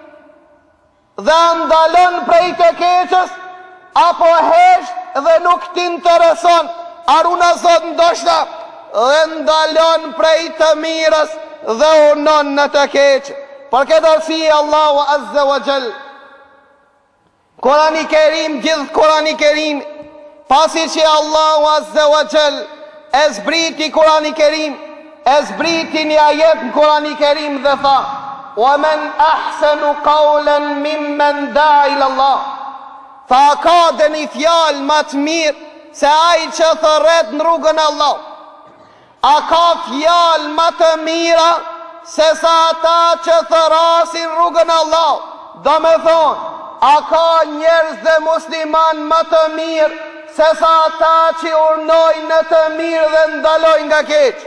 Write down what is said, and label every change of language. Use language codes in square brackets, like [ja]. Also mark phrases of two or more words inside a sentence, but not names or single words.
[sq] dhe ndalon prej të keqës, apo hesht dhe nuk t'intereson, aruna zot ndoshta, dhe ndalon prej të mirës dhe unon në të keqë. Për këtë arsye Allahu [ar] عز وجل, [sq] Kurani Kerim, gjithë Kurani Kerim, pasi që Allahu [ar] عز وجل [sq] e zbriti Kurani Kerim, e zbriti një ajet në Kurani Kerim dhe tha, [ar] و من أحسن قولا ممن دعا إلى الله, [sq] tha ka dhe një fjalë më të mirë se ai që thërret në rrugën e Allah. A ka fjalë më të mira se sa ata që thërasin rrugën e Allah? Do me thonë, a ka njerëz dhe musliman më të mirë se sa ata që urnojnë në të mirë dhe ndalojnë nga keq?